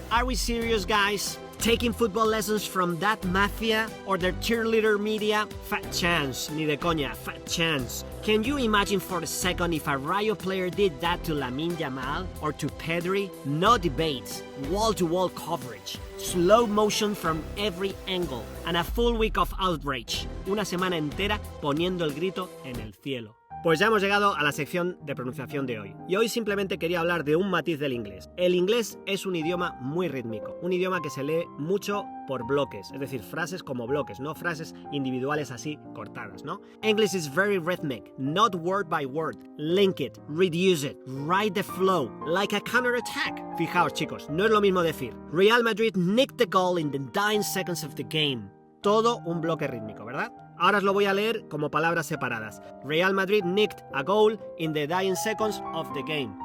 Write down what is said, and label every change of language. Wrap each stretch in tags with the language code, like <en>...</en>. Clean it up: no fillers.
<en>Are we serious, guys? Taking football lessons from that mafia or their cheerleader media? Fat chance,</en> <es>ni de coña,</es> <en>fat chance. Can you imagine for a second if a Rayo player did that to Lamine Yamal or to Pedri? No debates, wall-to-wall coverage, slow motion from every angle, and a full week of outrage.</en> <es>Una semana entera poniendo el grito en el cielo. Pues ya hemos llegado a la sección de pronunciación de hoy. Y hoy simplemente quería hablar de un matiz del inglés. El inglés es un idioma muy rítmico, un idioma que se lee mucho por bloques, es decir, frases como bloques, no frases individuales así cortadas, ¿no?</es> <en>English is very rhythmic, not word by word. Link it, reduce it, ride the flow, like a counter-attack.</en> <es>Fijaos, chicos, no es lo mismo decir Real Madrid</es> <en>nicked the goal in the dying seconds of the game.</en> <es>Todo un bloque rítmico, ¿verdad? Ahora os lo voy a leer como palabras separadas.</es> <en>Real Madrid nicked a goal in the dying seconds of the game.</en>